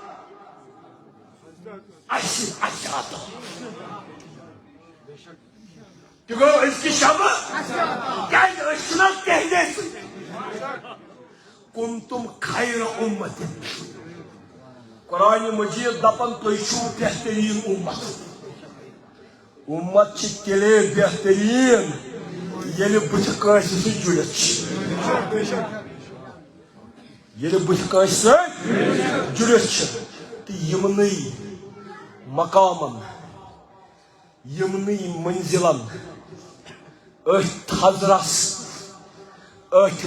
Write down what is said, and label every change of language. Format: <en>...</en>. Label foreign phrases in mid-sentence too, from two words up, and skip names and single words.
<ks>اَسہِ عطا یہِ گوٚو أزکہِ شبہٕ کیٛازِ أسۍ چھِنہ تہنٛدے سۭتۍ</ks> <ar>کنتم خیر امت</ar> <ks>قرآن مجید دپان تُہۍ چھِو بہتریٖن امت چھِ تیٚلے بہتریٖن ییٚلہِ بٕتھِ کٲنٛسہِ سۭتۍ جُڑِتھ چھِ ییٚلہِ بٕتھِ کٲنٛسہِ سۭتۍ جُڑِتھ چھِ تہٕ یِمنٕے مقامن یِمنٕے منزِلن أتھۍ تھزرس أتھۍ</ks>